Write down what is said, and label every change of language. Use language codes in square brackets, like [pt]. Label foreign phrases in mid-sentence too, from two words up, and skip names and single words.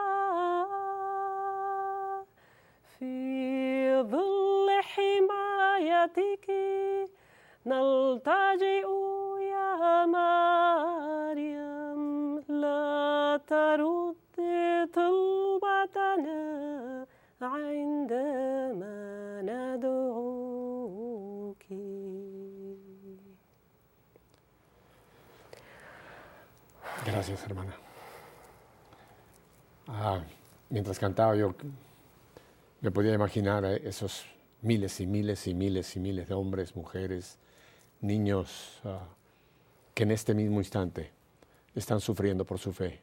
[ar] في ظل حمايتك نلتجئ يا مريم لا ترد طلبتنا عندما ندعوك. [es] Gracias, hermana. Mientras cantaba yo me podía imaginar esos miles y miles y miles y miles de hombres, mujeres, niños que en este mismo instante están sufriendo por su fe.